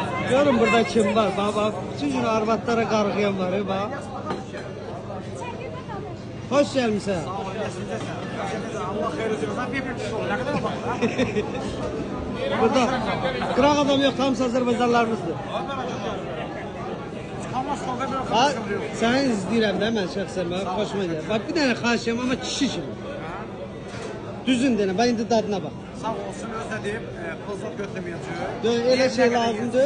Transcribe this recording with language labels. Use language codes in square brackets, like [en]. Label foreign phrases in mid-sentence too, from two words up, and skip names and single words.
[az] Görün burada kim var. Bak bütün gün arvatlara qarğıyan var. [tr] Bak. Hoş gelmişsin. [az] Allah xeyir olsun. [tr] Bir oldu. Ne kadar bakın. [az] Burada qıraq adam yok, hamısı Azərbaycanlarımızdır. Ha, səni izləyirəm də mən şəxsən, mənə xoşuma gəlir. Bax bir dənə xahişim amma kişi kimi. Düzün denə, bax indi dadına bax. Sağ olsun, özdə deyib, pulsat götürməyəcək. Elə şey lazımdır.